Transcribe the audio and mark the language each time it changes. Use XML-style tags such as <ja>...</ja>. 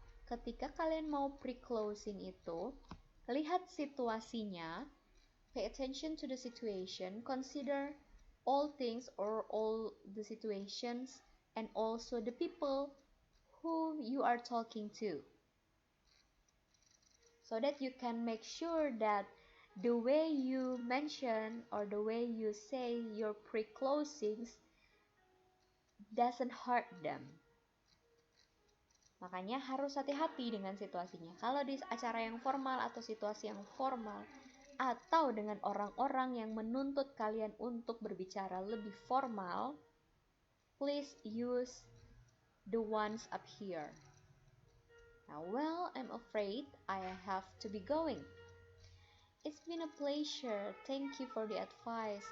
<id>Ketika kalian mau pre-closing itu, lihat situasinya,</id> <en>pay attention to the situation, consider all things or all the situations, and also the people who you are talking to. So that you can make sure that the way you mention or the way you say your pre-closings doesn't hurt them.</en> <id>Makanya harus hati-hati dengan situasinya. Kalau di acara yang formal atau situasi yang formal, atau dengan orang-orang yang menuntut kalian untuk berbicara lebih formal,</id> <en>please use the ones up here. Now, well, I'm afraid I have to be going. It's been a pleasure. Thank you for the advice.</en>